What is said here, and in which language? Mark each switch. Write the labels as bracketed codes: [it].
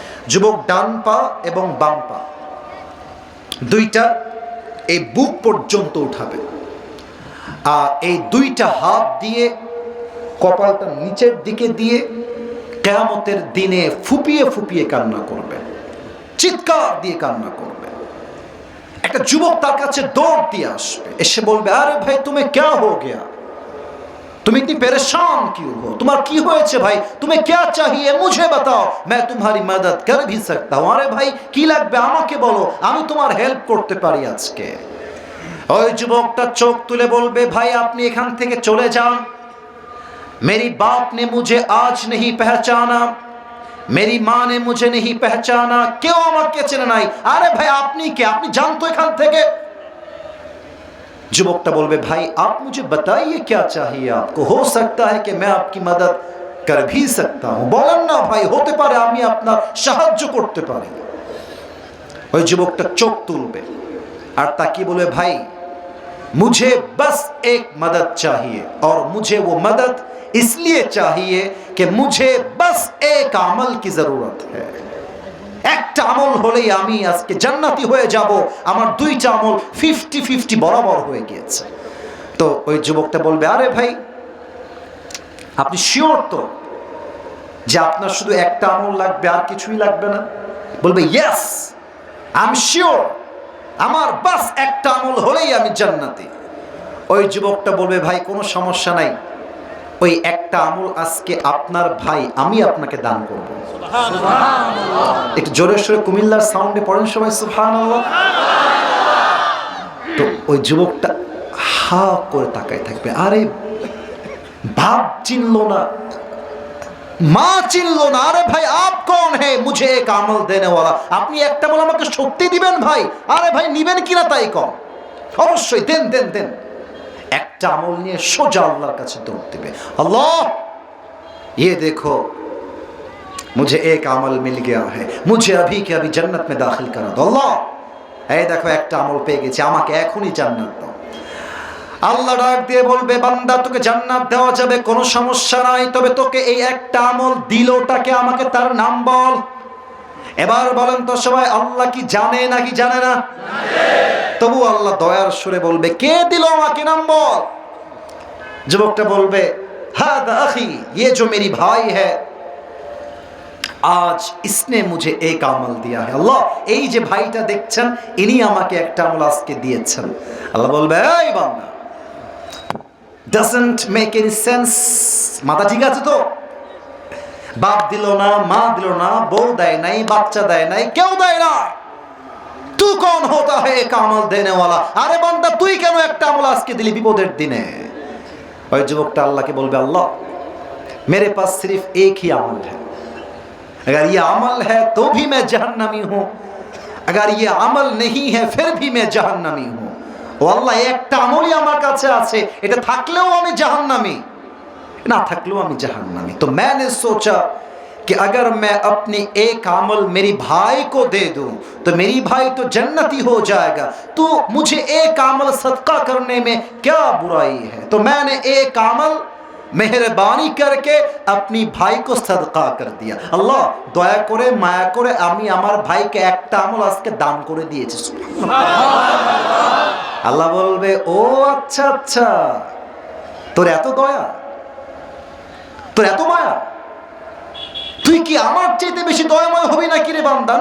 [bn] যুবক ডান পা এবং বাম পা দুইটা এই বুক পর্যন্ত উঠাবে, আর এই দুইটা হাত দিয়ে কপালটা নিচের দিকে দিয়ে কিয়ামতের দিনে ফুপিয়ে ফুপিয়ে কান্না করবে, চিৎকার দিয়ে কান্না করবে। একটা যুবক তার কাছে দৌড় দিয়ে আসবে, এসে বলবে আরে ভাই তুমি [hi] क्या हो गया, तुम इतनी परेशान क्यों हो, तुम्हारा की [bn] হয়েছে ভাই, [hi] तुम्हें क्या चाहिए मुझे बताओ, मैं तुम्हारी मदद कर भी सकता हूं। [bn] আরে ভাই কি লাগবে আমাকে বলো, আমি তোমার হেল্প করতে পারি আজকে। ওই যুবকটা চোখ তুলে বলবে ভাই আপনি এখান থেকে চলে যান, [hi] मेरी बाप ने मुझे आज नहीं पहचाना, मेरी माँ ने मुझे नहीं पहचाना, क्यों [bn] আমাকে চেনে নাই। আরে ভাই আপনি কে, আপনি জানতো এখান থেকে। যুবকটা বলবে ভাই [hi] आप मुझे बताइए क्या चाहिए आपको, हो सकता है कि मैं आपकी मदद कर भी सकता हूं। [bn] বলেন না ভাই, হতে পারে আমি আপনার সাহায্য করতে পারি। ওই যুবকটা চোখ তুলবে আর তাকিয়ে বলবে ভাই [hi] मुझे बस एक मदद चाहिए, और मुझे वो मदद इसलिए चाहिए कि मुझे बस एक अमल की जरूरत है। [bn] একটা আমল হলেই আমি আজকে জান্নাতি হয়ে যাব, আমার দুইটা আমল 50-50 বরাবর হয়ে গিয়েছে। তো ওই যুবকটা বলবে আরে ভাই আপনি শিওর তো যে আপনার শুধু একটা আমল লাগবে আর কিছুই লাগবে না? বলবে [en] yes, I am sure, [bn] আমার বাস একটা আমল হলেই আমি জান্নাতি। ওই যুবকটা বলবে ভাই কোনো সমস্যা নাই, ওই একটা আমল আজকে আপনার ভাই আমি আপনাকে দান করব। একটু জোরে সোরে কুমিল্লার সাউন্ডে পড়েন সবাই সুবহানাল্লাহ। তো ওই যুবকটা হা করে তাকায় থাকবে, আরে বাপ চিনলো না, মা চিনলো না, আরে ভাই [hi] আপ কোন হে মুঝে এক আমল দেনে ওয়ালা, [bn] আপনি একটা আমল আমাকে সত্যি দিবেন ভাই? আরে ভাই নিবেন কিনা তাই কম, অবশ্যই দেন দেন দেন। একটা আমল নিয়ে সোজা আল্লাহর কাছে দৌড় দিবে, আল্লাহ [hi] ये देखो मुझे एक अमल मिल गया है, मुझे अभी के अभी जन्नत में दाखिल करा दो अल्लाह। [bn] এই দেখো একটা আমল পেয়ে গেছি, আমাকে এখনই জান্নাত দাও। আল্লাহ ডাক দিয়ে বলবে বান্দা তোকে জান্নাত দেওয়া যাবে কোনো সমস্যা নাই, তবে তোকে এই একটা আমল দিলটাকে আমাকে তার নাম বল। এবার বলেন তো সবাই আল্লাহ কি জানে নাকি জানে না? তবু আল্লাহ দয়ার সুরে বলবে কে দিল আমাকে নাম বল। যুবকটা বলবে হাদা আখি, [hi] ये जो मेरी भाई है आज इसने मुझे एक আমল दिया है [bn] আল্লাহ, এই যে ভাইটা দেখছেন ইনি আমাকে একটা আমল আজকে দিয়েছেন। আল্লাহ বলবে এই বান্দা [en] doesn't make any sense, [bn] মাথা ঠিক আছে তো? বাপ দিল না, মা দিল না, বউ দেয় নাই, বাচ্চা দেয় নাই, কেউ দেয় না, [hi] तू कौन होता है एक আমল देने वाला? [bn] আরে বান্দা তুই কেন একটা আমল আজকে দিলি বিপদের দিনে? [hi] ওই যুবকটা আল্লাহকে বলবে আল্লাহ मेरे पास सिर्फ एक ही अमल है, अगर ये अमल है तो भी मैं जहन्नमी हूँ, अगर ये अमल नहीं है फिर भी मैं जहन्नमी हूँ। [bn] ও আল্লাহ একটা আমলই আমার কাছে আছে, এটা থাকলেও আমি জাহান্নামী, না থাকলেও আমি জাহান্নামী। [hi] तो मैंने सोचा कि अगर मैं अपनी एक अमल मेरी भाई को दे दूं तो मेरी भाई तो जन्नती हो जाएगा, तो मुझे एक अमल सदका करने में क्या बुराई है? तो मैंने एक अमल मेहरबानी करके अपनी भाई को सदका कर दिया। अल्लाह दया करे माया करे [bn] আমি আমার ভাইকে একটা আমল আজকে দান করে দিয়েছি। আল্লাহ বলবে ও আচ্ছা আচ্ছা, তোর এত দয়া, তোর এত মায়া, তুই কি আমার চাইতে বেশি দয়াময় হবি নাকি রে বান্দা?